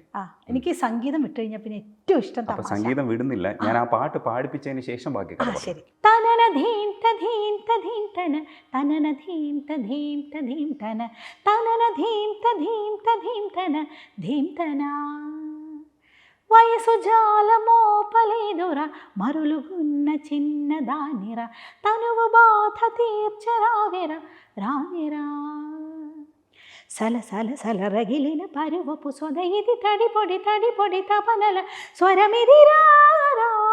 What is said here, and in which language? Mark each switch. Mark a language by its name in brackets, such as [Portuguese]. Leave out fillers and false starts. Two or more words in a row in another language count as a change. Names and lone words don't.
[Malayalam] എനിക്ക് സംഗീതം വിട്ട് കഴിഞ്ഞാൽ പിന്നെ ഏറ്റവും ഇഷ്ടം തമാശ. സംഗീതം വിടുന്നില്ല, ഞാൻ ആ പാട്ട് പാടിപ്പിച്ചതിന് ശേഷം ബാക്കി. ശരി. തനന ധീം തധീം തധീം തന തനന ധീം തധീം തധീം തന തനന ധീം തധീം തധീം തന ധീം തന [Telugu] వయసు జాలమో పలేదుర మరులుగున్న చిన్నదానిర తనువు బాధ తీర్చరావిర రావిరా సలసల సలరగిలిన పరువపు సొద ఇది తడిపొడి తడిపొడి తపనల స్వరమిది రారా